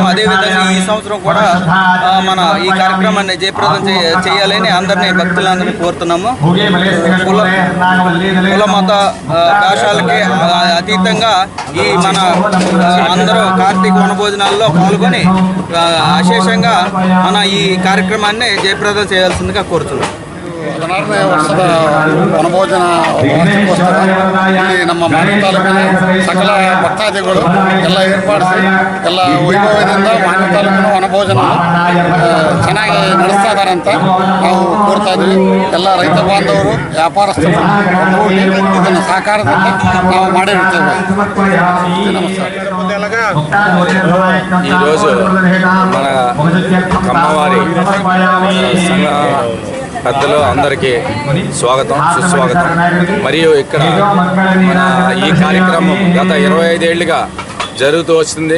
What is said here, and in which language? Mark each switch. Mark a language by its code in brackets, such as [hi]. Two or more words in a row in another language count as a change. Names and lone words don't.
[te] అదేవిధంగా ఈ సంవత్సరం కూడా మన ఈ కార్యక్రమాన్ని జయప్రదం చేయాలని అందరినీ భక్తులందరినీ కోరుతున్నాము. కుల మత భాషలకి అతీతంగా ఈ మన అందరూ కార్తీక వనభోజనాల్లో పాల్గొని అశేషంగా మన ఈ [kn] ಕಾರ್ಯಕ್ರಮವನ್ನೇ ಜಯಪ್ರದಂ [te] చేయాల్సిందిగా కోరుతున్నాం. [kn] 14ನೇ ವರ್ಷದ ವನಭೋಜನ ವಾರ್ಷಿಕೋತ್ಸವ ಇಲ್ಲಿ ನಮ್ಮ ಮಾನ್ಯ ತಾಲೂಕಿನ ಸಕಲ ಭಕ್ತಾದಿಗಳು ಎಲ್ಲ ಏರ್ಪಡಿಸಿ ಎಲ್ಲ ವೈಭವದಿಂದ ಮಾನ್ಯ ತಾಲೂಕಿನ ವನಭೋಜನ ಚೆನ್ನಾಗಿ ನಡೆಸ್ತಾ ಇದ್ದಾರೆ ಅಂತ ನಾವು ಕೋರ್ತಾ ಇದ್ವಿ. ಎಲ್ಲ ರೈತ ಬಾಂಧವರು ವ್ಯಾಪಾರಸ್ಥರು ಇದನ್ನು ಸಹಕಾರದಿಂದ ನಾವು ಮಾಡಿರುತ್ತೇವೆ. [te] ఈరోజు మన కమ్మవారి సంఘ పెద్దలు అందరికీ స్వాగతం సుస్వాగతం. మరియు ఇక్కడ మన ఈ కార్యక్రమం గత 25 ఏళ్ళుగా జరుగుతూ వస్తుంది.